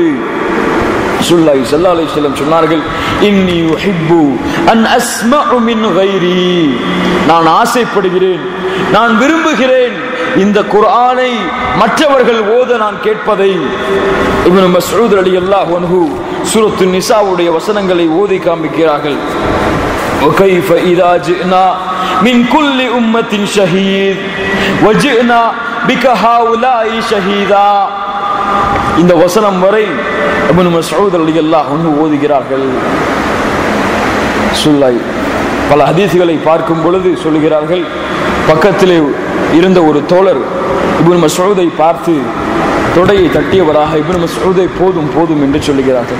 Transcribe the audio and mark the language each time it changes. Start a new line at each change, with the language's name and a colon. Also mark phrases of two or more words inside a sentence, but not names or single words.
Tamil: ரசூலுல்லாஹி
Arabic: صلى الله عليه وسلم
Tamil: சொன்னார்கள்,
Arabic: إني أحب أن أسمعه من غيري,
Tamil: நான் ஆசைப்படுகிறேன், நான் விரும்புகிறேன் இந்த குர்ஆனை மற்றவர்கள் ஓத நான் கேட்பதை. இப்னு மஸ்ஊத்
Arabic: رضي الله عنه
Tamil: சூரத்து நிசாவுடைய வசனங்களை ஓதி காண்பிக்கிறார்கள்.
Arabic: وكيف إذا جئنا من كل أمة شهيد وجئنا بك هؤلاء شهيدا.
Tamil: இந்த வசனம் வரை இப்னு மஸ்ஊத்
Arabic: رضي الله عنه
Tamil: ஓதுகிறார்கள். ஸல்லல்லாஹு பல ஹதீஸ்களை பார்க்கும் பொழுது சொல்லுகிறார்கள், பக்கத்திலே இருந்த ஒரு தோழர் இப்னு மஸ்ஊதை பார்த்து தொடையை தட்டியவராக, இப்னு மஸ்ஊதை போதும் போதும் என்று சொல்லுகிறார்கள்.